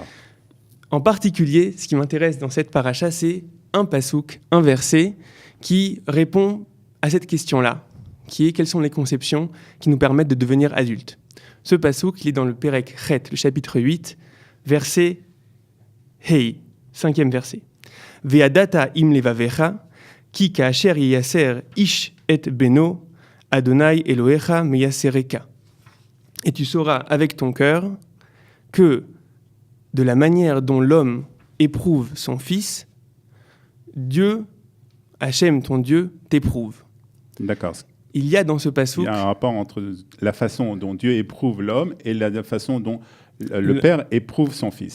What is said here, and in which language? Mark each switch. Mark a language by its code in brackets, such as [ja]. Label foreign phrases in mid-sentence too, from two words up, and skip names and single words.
[fr] En particulier, ce qui m'intéresse dans cette paracha, c'est un pasouk, un verset qui répond à cette question-là, qui est quelles sont les conceptions qui nous permettent de devenir adultes. Ce pasouk, il est dans le [he] פרק חית, [fr] le chapitre 8, verset Hei, 5e verset. [he] וידעת עם לבבך כי כאשר ייסר איש את בנו אדני אלהיך מיסרך. [fr] Et tu sauras avec ton cœur que de la manière dont l'homme éprouve son fils, Dieu, Hachem, ton Dieu, t'éprouve. D'accord. Il y a dans ce pasouk... Il y a un rapport entre la façon dont Dieu éprouve l'homme et la façon dont le Père éprouve son Fils.